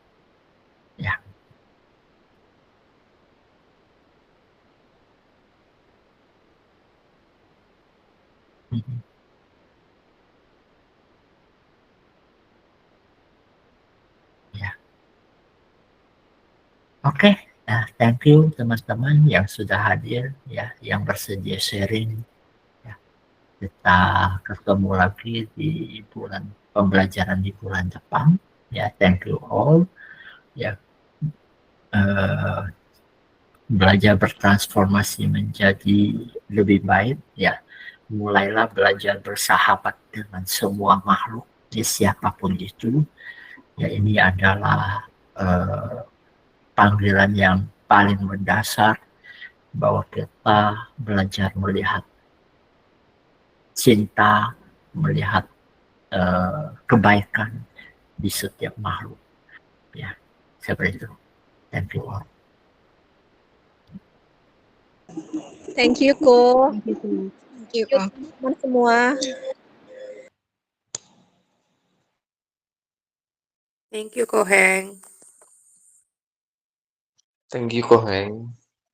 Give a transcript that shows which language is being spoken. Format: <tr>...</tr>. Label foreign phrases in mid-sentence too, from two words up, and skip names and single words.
<id>Ya. Ya. Oke, nah,</id> <en>thank you</en> <id>teman-teman yang sudah hadir ya, yang bersedia sharing. Ya. Kita ketemu lagi di bulan pembelajaran di bulan depan. Ya,</id> <en>thank you all.</en> <id>Ya, belajar bertransformasi menjadi lebih baik. Ya, mulailah belajar bersahabat dengan semua makhluk, ya, siapapun itu. Ya, ini adalah panggilan yang paling mendasar bahwa kita belajar melihat cinta, melihat kebaikan di setiap makhluk. Ya, seperti itu.</id> <en>Thank you all. Thank you Ko. Thank you Ko.</en> <id>Teman-teman semua.</id> <en>Thank you Ko Heng. Thank you Ko Heng.</en>